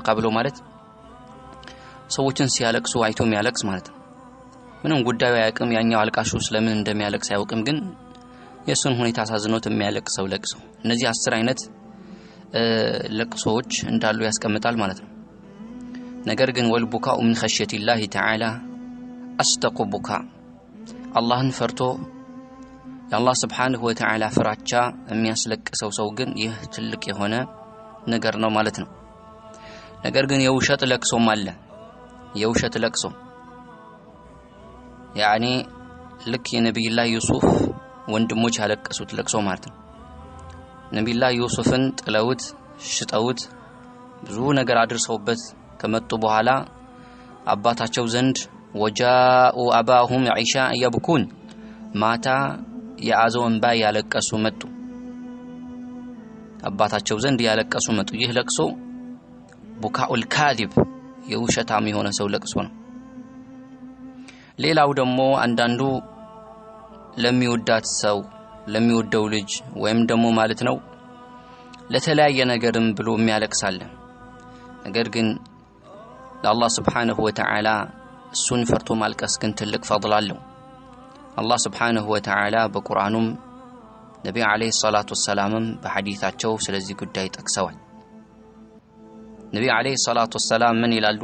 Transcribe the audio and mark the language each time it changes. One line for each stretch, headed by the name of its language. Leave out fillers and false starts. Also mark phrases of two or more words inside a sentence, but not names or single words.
Amharic: ብሎ ማለት ሰዎችን ሲያለቅሱ አይቶ የሚያለቅስ ማለት ነው ምንም ጉዳዩ ያቅም ያኛው አልቃሹ ስለምን እንደሚያለቅስ ያውቅም ግን የሱን ሁኔታ አሳዝኖት የሚያለቅሰው ለቅሶ እነዚህ 10 አይነት ለቅሶዎች እንዳሉ ያስቀምጣል ማለት ነው ነገር ግን
Arabic: والبكاء من خشية الله تعالى أصدق بكاء
Amharic: አላህን ፈርቶ የአላህ
Arabic: سبحانه و تعالى
Amharic: ፍራቻ የሚያስለቅሰው ሰው ግን ይህ ትልቅ የሆነ ነገር ነው ማለት ነው ነገር ግን የውሸት ለቅሶም አለ የውሸት ለቅሶ ያኒ ልክ የነብዩላህ ዩሱፍ ወንድሞች ያለቀሱት ለቅሶ ማለት ነው ነብዩላህ ዩሱፍን ጥለውት ሽጠውት ብዙ ነገር አድርሰውበት ከመጡ በኋላ አባታቸው ዘንድ
Arabic: وجاءوا أباهم عشاء يبكون
Amharic: ማታ የአዘው እንባ ያለቀሱ መጡ አባታቸው ዘንድ ያለቀሱ መጡ ይህ ለቅሶ
Arabic: بكاء الكاذب
Amharic: የውሸታም የሆነ ሰው ለቅሶ ነው ሌላው ደግሞ አንዳንዱ ለሚወዳት ሰው ለሚወደው ልጅ ወይም ደግሞ ማለት ነው ለተለያየ ነገርም ብሎ የሚያለቅሳል ነገር ግን ለአላህ
Arabic: سبحانه و تعالى
Amharic: እሱን ፈርቶ ማልቀስ ግን ትልቅ ፈضል አለው አላህ
Arabic: سبحانه و تعالى
Amharic: በቁርአኑም ነብዩ
Arabic: عليه الصلاة والسلام
Amharic: በሐዲታቸው ስለዚህ ጉዳይ ጠቅሰዋል። ነብዩ
Arabic: عليه الصلاة والسلام
Amharic: ምን ይላሉ?